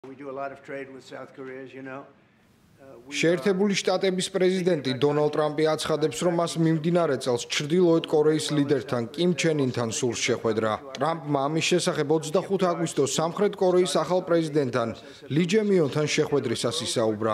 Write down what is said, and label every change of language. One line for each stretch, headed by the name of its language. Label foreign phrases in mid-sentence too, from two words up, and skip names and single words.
English: We do a lot of trade with South Korea, as you know.
Georgian: შეერთებული შტატების პრეზიდენტი დონალდ ტრამპი აცხადებს, რომ მას მიმდინარე წელს ჩრდილოეთ კორეის ლიდერთან კიმ ჩენ ინთან სურს შეხვედრა. ტრამპმა ამის შესახებ 25 აგვისტოს სამხრეთ კორეის ახალ პრეზიდენტთან ალი ჯე მიონთან შეხვედრისას ისაუბრა.